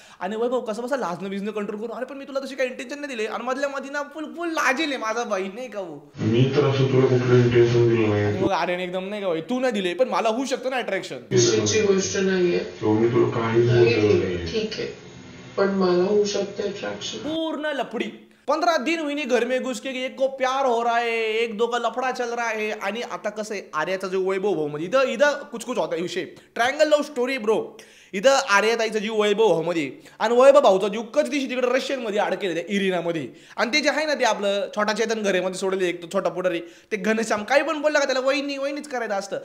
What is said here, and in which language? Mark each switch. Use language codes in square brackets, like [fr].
[mr] आणि वैभव कसं बसा लाजणं बिजणं कंट्रोल करून, अरे पण मी तुला तशी काही इंटेन्शन नाही दिले आणि मधल्या मधीना फुल लाजेल माझा बाई नाही का. मी तर असं तुला कुठलं इंटेन्शन दिलं नाही. मग आर्यन एकदम नाही का बाई तू नाही दिले, पण मला होऊ शकतं ना अट्रॅक्शन. गोष्ट नाहीये, मी तुला काही ठीक आहे, पण मला होऊ शकते अट्रॅक्शन. पूर्ण लफडी. [hi] 15 दिन हुई घर में घुस के एक को प्यार हो रहा है, एक दो का लफड़ा चल रहा है. [mr] आणि आता कसं आहे आर्याचा जो वैभव भाऊ मध्ये इथं कुछ होता विषय. [en] Triangle love story bro. [mr] इथं आर्याताईचा जीव वैभव भाऊ मध्ये आणि वैभव भाऊचा जीव कधी दिवशी तिकडे रशियन मध्ये अडकेले इरिनामध्ये. आणि ते जे आहे ना ते आपलं छोटा चेतन घरेमध्ये सोडले एक छोटा पुढारी ते घनश्याम काही पण बोलला का त्याला वहिनीच करायचं असतं.